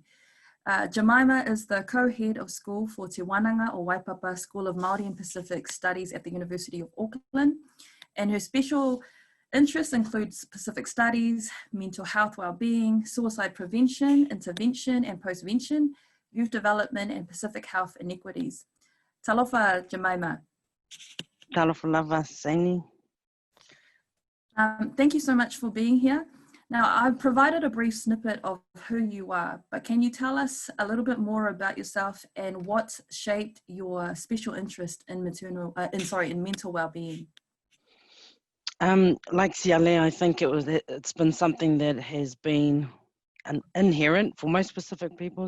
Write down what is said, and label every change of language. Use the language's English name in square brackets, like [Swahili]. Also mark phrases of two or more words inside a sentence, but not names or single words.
[English] Jemima is the co-head of school for Te Wananga o Waipapa School of Māori and Pacific Studies at the University of Auckland, and her special interests includes Pacific studies, mental health well-being, suicide prevention, intervention and postvention, youth development and Pacific health inequities. [Samoan] Talofa, Jemima. Talofa lava, Sani. [English] Thank you so much for being here. Now, I've provided a brief snippet of who you are, but can you tell us a little bit more about yourself and what shaped your special interest in mental well-being? Like Siale, I think it's been something that has been inherent for most Pacific peoples.